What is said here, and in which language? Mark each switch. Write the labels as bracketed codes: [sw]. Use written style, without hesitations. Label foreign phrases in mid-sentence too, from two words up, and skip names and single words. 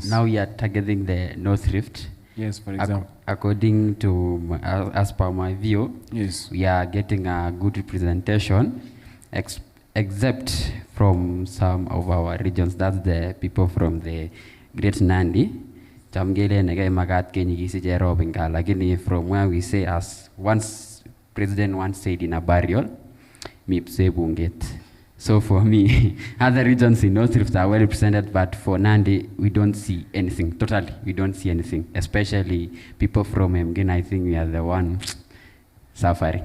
[en] Now we are targeting the North Rift. Yes, for example. According to, as per my view, Yes. we are getting a good representation, except from some of our regions. That's the people from the Great Nandi. [kln] Chamgele nege magat kenyigisi jerobinga. [en] Lakini from where we say, as once President once said in a burial, [kln] mipse bunget. [en] So for me, other regions in North Rift are well represented, but for Nandi, we don't see anything. Totally, we don't see anything. Especially people from Mgen, I think we are the one suffering.